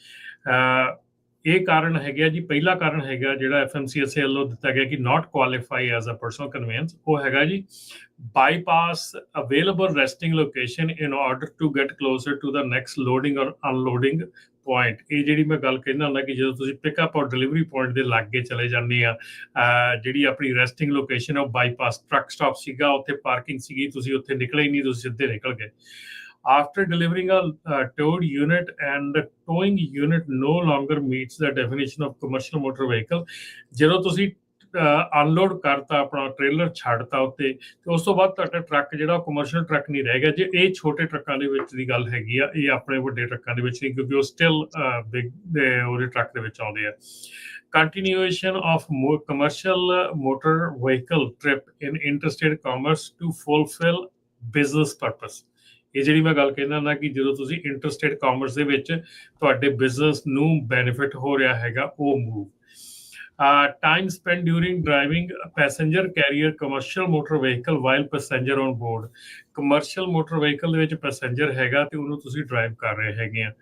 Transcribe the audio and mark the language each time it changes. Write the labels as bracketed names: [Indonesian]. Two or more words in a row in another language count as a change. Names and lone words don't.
[Punjabi] ਇਹ ਕਾਰਨ ਹੈਗਾ ਜੀ, ਪਹਿਲਾ ਕਾਰਨ ਹੈਗਾ ਜਿਹੜਾ FMCSA ਵੱਲੋਂ ਦਿੱਤਾ ਗਿਆ ਕਿ [English] not qualify as a personal conveyance, [Punjabi] ਉਹ ਹੈਗਾ ਜੀ [English] bypass available resting location in order to get closer to the next loading or unloading point. [Punjabi] ਇਹ ਜਿਹੜੀ ਮੈਂ ਗੱਲ ਕਹਿੰਦਾ ਹੁੰਦਾ ਕਿ ਜਦੋਂ ਤੁਸੀਂ [English] pickup or delivery point [Punjabi] ਦੇ ਲਾਗੇ ਚਲੇ ਜਾਂਦੇ ਆ, ਜਿਹੜੀ ਆਪਣੀ [English] resting location [Punjabi] ਉਹ [English] bypass truck stop [Punjabi] ਸੀਗਾ, ਉੱਥੇ ਪਾਰਕਿੰਗ ਸੀਗੀ, ਤੁਸੀਂ ਉੱਥੇ ਨਿਕਲੇ ਹੀ ਨਹੀਂ, ਤੁਸੀਂ ਸਿੱਧੇ ਨਿਕਲ ਗਏ। [English] After delivering a towed unit and the towing unit no longer meets the definition of commercial motor vehicle, [Punjabi] ਜਦੋਂ ਤੁਸੀਂ ਅਨਲੋਡ ਕਰਤਾ, ਆਪਣਾ ਟ੍ਰੇਲਰ ਛੱਡਤਾ ਉੱਤੇ, ਤੇ ਉਸ ਤੋਂ ਬਾਅਦ ਤੁਹਾਡਾ ਟਰੱਕ ਜਿਹੜਾ [English] commercial truck [Punjabi] ਨਹੀਂ ਰਹਿ ਗਿਆ। ਜੇ ਇਹ ਛੋਟੇ ਟਰੱਕਾਂ ਦੇ ਵਿੱਚ ਦੀ ਗੱਲ ਹੈਗੀ ਆ, ਇਹ ਆਪਣੇ ਵੱਡੇ ਟਰੱਕਾਂ ਦੇ ਵਿੱਚ ਨਹੀਂ, ਕਿਉਂਕਿ ਉਹ [English] still big [Punjabi] ਉਹਦੇ ਟਰੱਕ ਦੇ ਵਿੱਚ ਆਉਂਦੇ ਆ। [English] continuation of commercial motor vehicle trip in interstate commerce to fulfill business purpose। [Punjabi] ਇਹ ਜਿਹੜੀ ਮੈਂ ਗੱਲ ਕਹਿੰਦਾ ਨਾ ਕਿ ਜਦੋਂ ਤੁਸੀਂ [English] interstate commerce [Punjabi] ਦੇ ਵਿੱਚ ਤੁਹਾਡੇ ਬਿਜ਼ਨਸ ਨੂੰ ਬੈਨੀਫਿਟ ਹੋ ਰਿਹਾ ਹੈਗਾ ਉਹ ਮੂਵ। [English] time spend during driving passenger carrier commercial motor vehicle while passenger on board. commercial motor vehicle [Punjabi] ਦੇ ਵਿੱਚ ਪੈਸੇਂਜਰ ਹੈਗਾ ਤੇ ਉਹਨੂੰ ਤੁਸੀਂ ਡਰਾਈਵ ਕਰ ਰਹੇ ਹੈਗੇ ਆ।